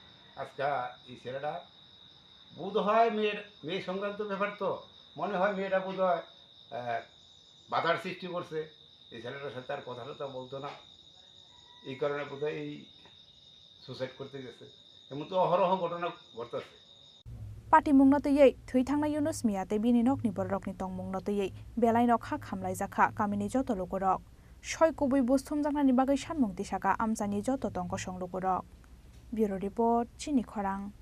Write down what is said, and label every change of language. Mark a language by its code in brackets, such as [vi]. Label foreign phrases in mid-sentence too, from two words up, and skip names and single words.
[bn] আজকে এই ছেলেটা বোধ হয় মেয়ে সংক্রান্ত ব্যাপার, তো মনে হয় মেয়েটা বোধ হয় বাধার সৃষ্টি করছে, এই ছেলেটার সাথে আর কথা বলতো না, এই কারণে বোধ হয় এই সুসাইড করতে গেছে। এমন তো অহরহ ঘটনা ঘটতেছে। [trp] पार्टी मुंगनतयै थैथांनाय युनुस मियाते बिनि नकनि बररकनि तंग मुंगनतयै बेलाय नखा खामलाय जाखा कामिनि जत लोगरक सय कुबै बुस्थुम जांनानि बागै सानमुं दिसाका आमजानि जत तंग सं लोगरक [en] bureau report [trp] चिनि खरां